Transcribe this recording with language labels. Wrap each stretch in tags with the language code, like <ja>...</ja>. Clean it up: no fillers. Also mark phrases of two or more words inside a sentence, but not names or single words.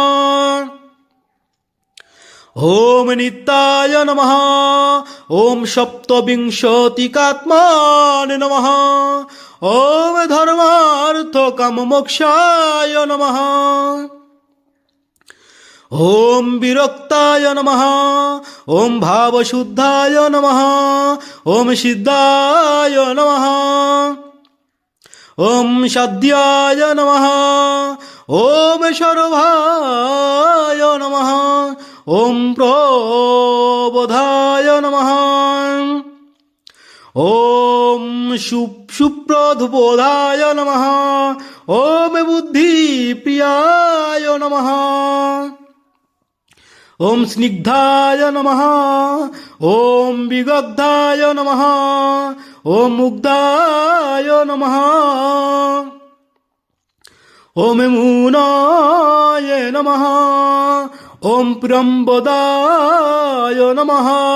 <sa>ওম নিত্যায় নমঃ ওম সপ্তবিংশতিকাত্মনে নমঃ ওম ধর্মার্থ কাম মোক্ষায় নমঃ ওম বিরক্তায় নমঃ ওম ভাবশুদ্ধায় নমঃ ওম সিদ্ধায় নমঃ ॐ सद्याय नमः ॐ शर्वाय नमः ॐ प्रबोधाय नमः ॐ सुप्रधुबोधाय नमः ॐ बुद्धिप्रियाय नमः ॐ स्निग्धाय नमः ॐ विगग्धाय नमः ॐ मुग्धाय नमः ॐ मूनाय नमः ॐ प्रियंवदाय नमः</sa>